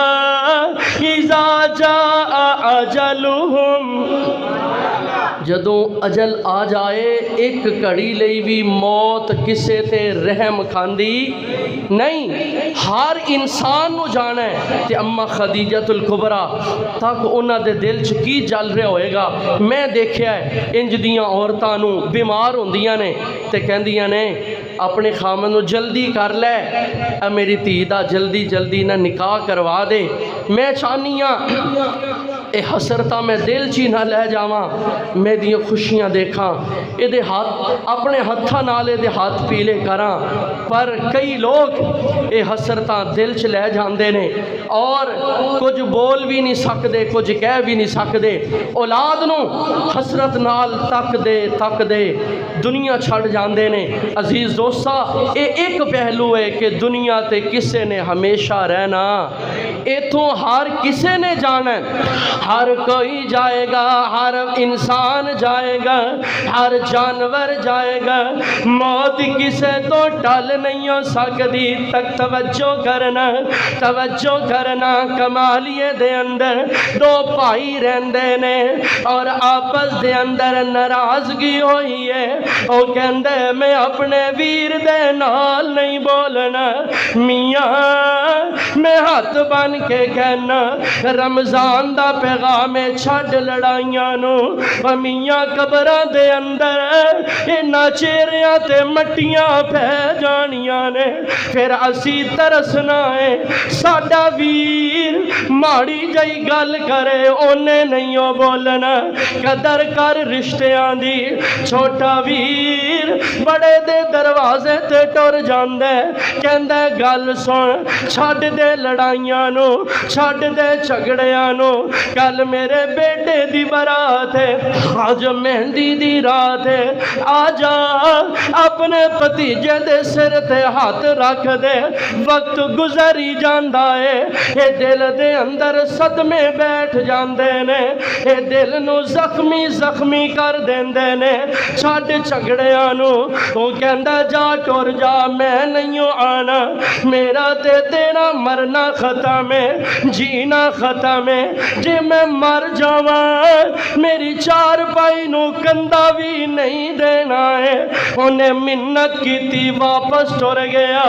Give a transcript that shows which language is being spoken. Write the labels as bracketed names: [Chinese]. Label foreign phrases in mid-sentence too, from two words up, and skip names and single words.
[Arabic] اذا جاء اجلہم [Punjabi] جدوں اجل آ جائے ایک گھڑی لئی بھی موت کسے تے رحم کھاندی نہیں ہر انسان نو جانا ہے تے اما خدیجۃ الکبریٰ تک انہاں دے دل چ کی جل رہا ہوئے گا میں دیکھیا ہے انج دیاں عورتاں نو بیمار ہوندیاں نے تے کہندیاں نے اپنے خامن نو جلدی کر لے اے میری دھی دا جلدی جلدی نہ نکاح کروا دے میں چاہنی ہاں اے حسرتاں میں دل چی نہ لے جاواں میں دیاں خوشیاں دیکھاں اے دے ہاتھ اپنے ہتھاں نال اے دے ہاتھ پیلے کراں پر کئی لوگ اے حسرتاں دل چ لے جاندے نے اور کچھ بول بھی نہیں سکدے کچھ کہہ بھی نہیں سکدے اولاد نو حسرت نال تک دے دنیا چھڑ جاندے نے عزیز دوستا اے ایک پہلو ہے کہ دنیا تے کسے نے ہمیشہ رہنا ایتھوں ہر کسے نے جانا ہر کوئی جائے گا ہر انسان جائے گا ہر جانور جائے گا موت کسے تو ٹل نہیں ہو سکتی تک توجہ کرنا کمالیے دے اندر 2 بھائی رہندے نے اور آپس دے اندر ناراضگی ہوئی ہے او کہندے میں اپنے ویر دے نال نہیں بولنا میاں میں ہاتھ بن کے کہنا رمضان دا پیغام چھڈ لڑائیاں نو میاں قبراں دے اندر انہاں چہریاں تے مٹیاں پہ جانیاں نے پھر اسی ترسنا ہے ساڈا ویر ماڑی جئی گل کرے اونے نہیں ہو بولنا قدر کر رشتیاں دی چھوٹا ویر بڑے دے دروازے تے ٹر جاندے کہندے گل سن چھڈ دے لڑائیاں نو چھڈ دے جھگڑیاں نو کل میرے بیٹے دی برات ہے آج مہندی دی رات ہے آجا اپنے بھتیجے دے سر تے ہاتھ رکھ دے وقت گزری جاندا ہے اے دل دے اندر صدمے بیٹھ جاندے نے اے دل نو زخمی کر دیندے نے چھڈ جھگڑیاں نو او کہندا جا ٹر جا میں نہیں آنا میرا تے تیرا مرنا ختم ہے جینا ختم ہے جے میں مر جاواں میری 4 پائی نو کندھا بھی نہیں دینا ہے انہیں منت کیتی واپس ٹر گیا